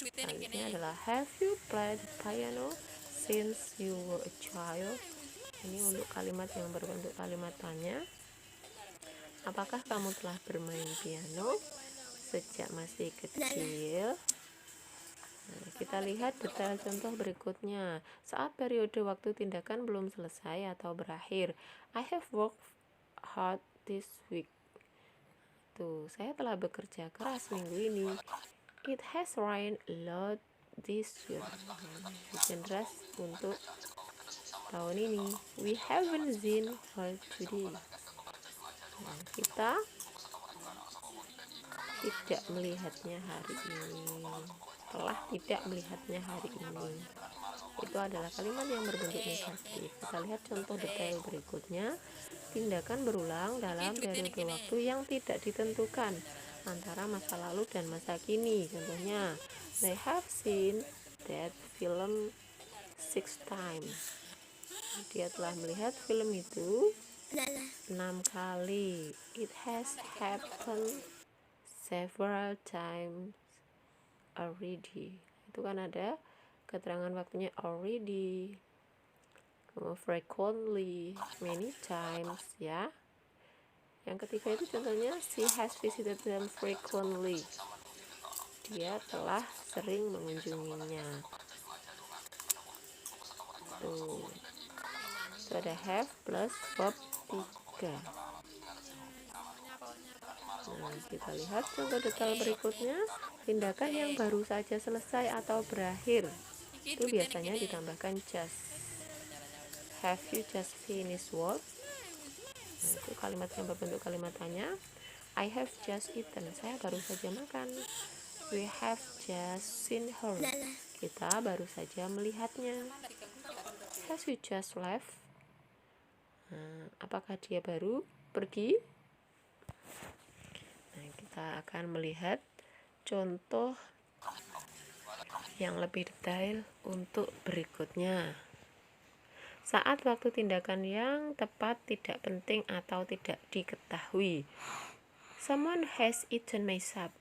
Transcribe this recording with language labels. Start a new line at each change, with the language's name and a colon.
Indonesian: Selanjutnya adalah
English: have you played piano since you were a child?
Indonesian: Ini untuk kalimat yang berbentuk kalimat tanya. Apakah kamu telah bermain piano sejak masih kecil? Nah, kita lihat detail contoh berikutnya. Saat periode waktu tindakan belum selesai atau berakhir.
English: I have worked hard this week.
Indonesian: Tuh, saya telah bekerja keras minggu ini.
English: It has rained a lot this year.
Indonesian: Hujan deras untuk tahun ini.
English: We haven't seen her today.
Indonesian: Nah, kita tidak melihatnya hari ini. Telah tidak melihatnya hari ini. Itu adalah kalimat yang berbentuk negatif. Kita lihat contoh detail berikutnya. Tindakan berulang dalam periode waktu yang tidak ditentukan antara masa lalu dan masa kini. Contohnya,
English: they have seen that film 6 times.
Indonesian: Dia telah melihat film itu 6 kali.
English: It has happened several times
Indonesian: already. Itu kan ada keterangan waktunya
English: already, frequently, many times
Indonesian: ya. Yang ketiga itu contohnya
English: she has visited them frequently.
Indonesian: Dia telah sering mengunjunginya. Tuh. Itu ada have plus verb 3. Nah, kita lihat contoh detail berikutnya. Tindakan yang baru saja selesai atau berakhir itu biasanya ditambahkan just.
English: Have you just finished work?
Indonesian: Nah, itu kalimat yang berbentuk kalimat tanya.
English: I have just eaten.
Indonesian: Saya baru saja makan.
English: We have just seen her.
Indonesian: Kita baru saja melihatnya.
English: Has you just left?
Indonesian: Nah, apakah dia baru pergi? Nah, kita akan melihat contoh yang lebih detail untuk berikutnya. Saat waktu tindakan yang tepat tidak penting atau tidak diketahui.
English: Someone has eaten my soup.